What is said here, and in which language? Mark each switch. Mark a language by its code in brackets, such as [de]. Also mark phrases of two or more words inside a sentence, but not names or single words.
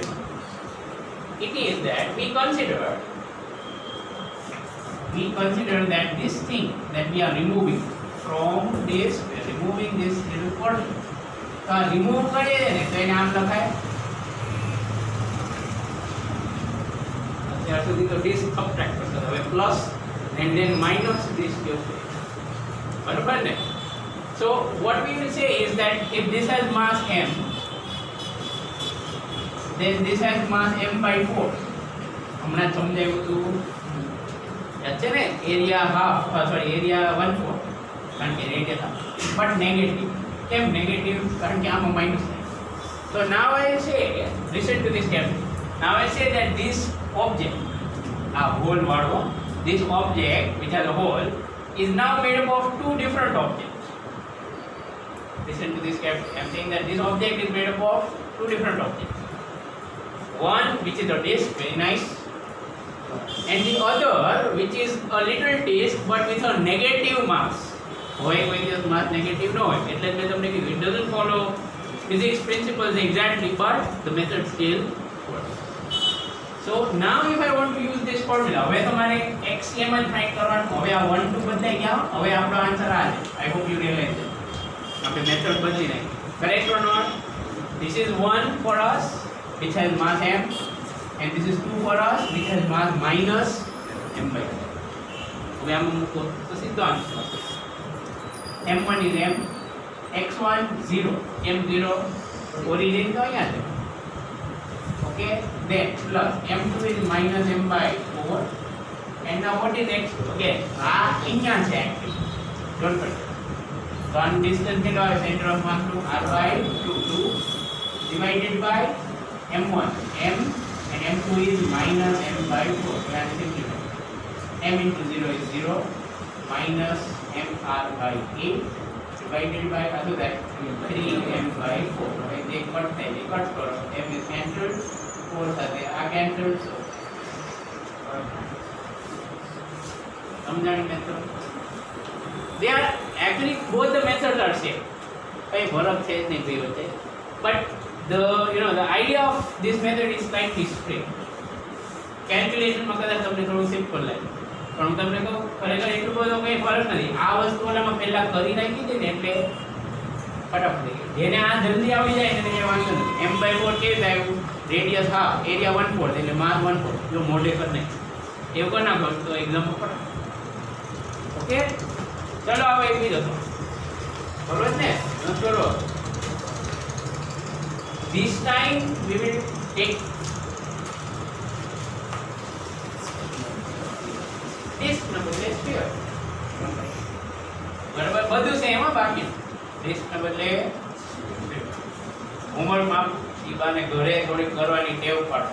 [en] It is that we consider that this thing that we are removing from this, we are removing this little portion. So remove [gu] કરીએ ને તો એને આમ લખાય. અત્યાર સુધી તો [en] this subtract [gu] કરતા હવે [en] plus and then minus this [gu] જશે, બરાબર ને? [en] So what we will say is that if this has mass m, then this has mass m by 4. [gu] હમણાં સમજાવ્યું હતું છે ને, [en] area half, sorry area 1/4 [gu] કારણ કે [en] radius half, but negative. [gu] કેમ નેગેટિવ? કારણ કે આમાં માઇનસ થાય. [en] So now I say, listen to this carefully. Now I say that this object, a hole વાળો, this object which has a hole is now made up of two different objects. Listen to this carefully. I am saying that this object is made up of two different objects. One which is a disk, very nice, and the other which is a little disk but with a negative mass. [gu] હોય કોઈ દિવસ [en] mass negative [gu] ન હોય, એટલે મેં તમને કીધું [en] it doesn't follow physics principles exactly, but the method still works. So now if I want to use this formula, [gu] હવે તમારે xm જ ફાઇન્ડ કરવાનું. હવે આ 1 2 બદલાઈ ગયા. હવે આપણો આન્સર આ છે. [en] I hope you realize it. [gu] આપણે મેથડ બદલી નાખી. [en] Correct or not? This is 1 for us which has mass m, and this is 2 for us which has mass minus m by 4. [gu] હવે આમાં મૂકો તો સીધો આન્સર. [en] m1 is m, x1 0, m0 origin [gu] તો અહીંયા છે. [en] Okay, then plus m2 is minus m by 4, and now what is x2? Again, [gu] આ અહીંયા છે actually. [en] Don't forget. So on distance [gu] કેટલો આવે? [en] Center of mass to r by 2 divided by m1 m, and m2 is minus m by 4. So that is simplified. m into 0 is 0 minus mr by 8 divided by other that 3m by 4. [gu] હવે જે કટ થાય એ કટ કરો. [en] m is cancelled, 4 [gu] સાથે આ [en] cancelled. [gu] So સમજાણી મેથડ? [en] They are actually both the methods are same. [gu] કઈ ફરક છે જ નહીં કોઈ વચ્ચે. [en] But the idea of this method is slightly straight. [gu] Calculation માં કદાચ તમને થોડું સિમ્પલ લાગે, પણ હું તમને કહું ખરેખર એટલું બધો કંઈ ફરક નથી. આ વસ્તુ ઓલામાં પહેલા કરી નાખી હતી ને એટલે ફટાફટ થઈ ગયું. જેને આ જલ્દી આવી જાય એને કંઈ વાંધો નથી. m/4 કેવી આવ્યું? [en] radius half, area [gu] 1/4 એટલે માસ 1/4. જો મોઢે કરી નાખી એવું કરી નાખો તો એક્ઝામ ફટાફટ. ઓકે, ચલો હવે એક બીજો બરોબર ને? [en] ચલો this time we will take this number sphere. [gu] બરાબર, બધું છે એમાં બાકી this ને બદલે હોમવર્કમાં ઈબાને ઘરે થોડી કરવાની ટેવ પાડો.